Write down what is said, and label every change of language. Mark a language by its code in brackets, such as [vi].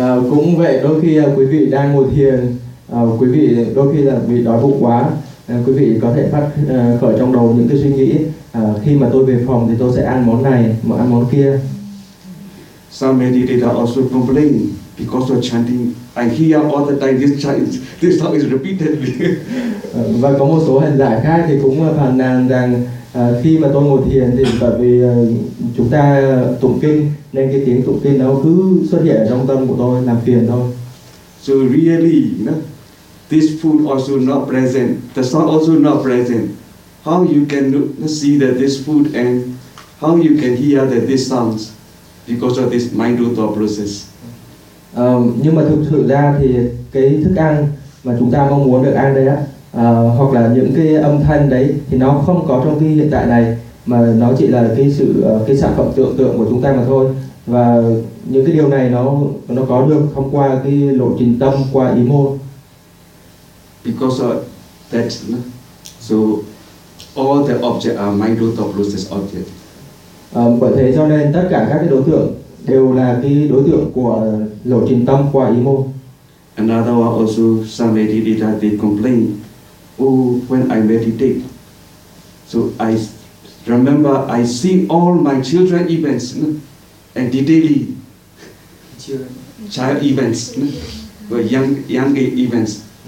[vi] Cũng vậy, đôi khi quý vị đang ngồi thiền, quý vị đôi khi là bị đói bụng quá, quý vị có thể phát khởi trong đầu những cái suy nghĩ. Khi mà tôi về phòng thì tôi sẽ ăn món này, ăn món kia. [en] Some meditators also complain because of chanting. I hear all the time this song is repeated. [vi] Và có một số hành giả khác thì cũng phàn nàn rằng khi mà tôi ngồi thiền thì bởi vì chúng ta tụng kinh nên cái tiếng tụng kinh nó cứ xuất hiện trong tâm của tôi làm phiền thôi. [en] So really, you know, this food also not present, the song also not present. How you can see that this food and how you can hear that this sounds because of this mind root thought process? [vi] Nhưng mà thực sự ra thì cái thức ăn mà chúng ta mong muốn được ăn đấy á, hoặc là những cái âm thanh đấy thì nó không có trong cái hiện tại này, mà nó chỉ là cái sự cái sản phẩm tưởng tượng của chúng ta mà thôi. Và những cái điều này nó có được thông qua cái lộ trình tâm, qua ý môn. [en] Because of that, so all the objects are mind root of lucid object. [vi] Bởi thế cho nên tất cả các cái đối tượng đều là cái đối tượng của lộ trình tâm qua ý môn. [en] Another one also somebody did that they complain, oh when I meditate, so I remember I see all my children events, and daily child events, the young events.